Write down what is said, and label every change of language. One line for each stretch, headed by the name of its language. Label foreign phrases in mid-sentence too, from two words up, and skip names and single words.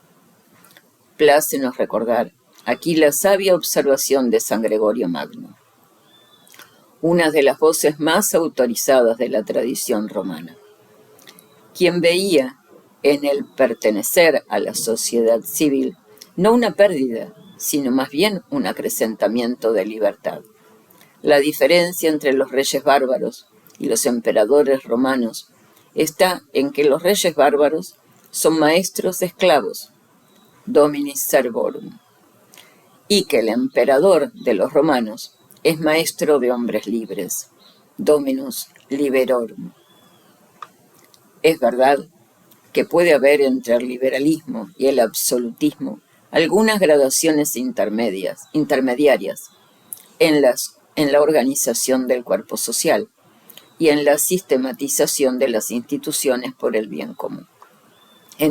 Spanish: Plácenos recordar aquí la sabia observación de San Gregorio Magno, una de las voces más autorizadas de la tradición romana, quien veía en el pertenecer a la sociedad civil no una pérdida, sino más bien un acrecentamiento de libertad. La diferencia entre los reyes bárbaros y los emperadores romanos está en que los reyes bárbaros son maestros de esclavos,
Latin: dominis servorum,
Spanish: y que el emperador de los romanos es maestro de hombres libres,
Latin: dominus liberorum.
Spanish: Es verdad que puede haber entre el liberalismo y el absolutismo algunas gradaciones intermediarias en la organización del cuerpo social y en la sistematización de las instituciones por el bien común.